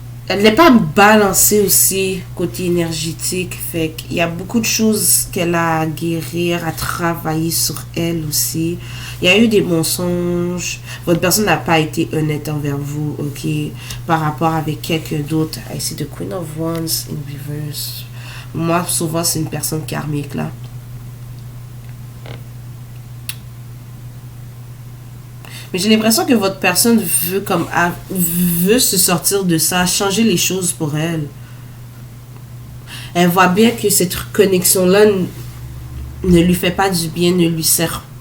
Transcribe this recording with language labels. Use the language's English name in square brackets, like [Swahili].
[French] Elle n'est pas balancée aussi côté énergétique. Fait qu'il y a beaucoup de choses qu'elle a à guérir, à travailler sur elle aussi. Il y a eu des mensonges. Votre personne n'a pas été honnête envers vous, ok? Par rapport avec quelqu'un d'autre. [English] I see the Queen of Wands in reverse. [French] Moi, souvent, c'est une personne karmique, là. Mais j'ai l'impression que votre personne veut se sortir de ça, changer les choses pour elle. Elle voit bien que cette connexion-là ne lui fait pas du bien, ne lui sert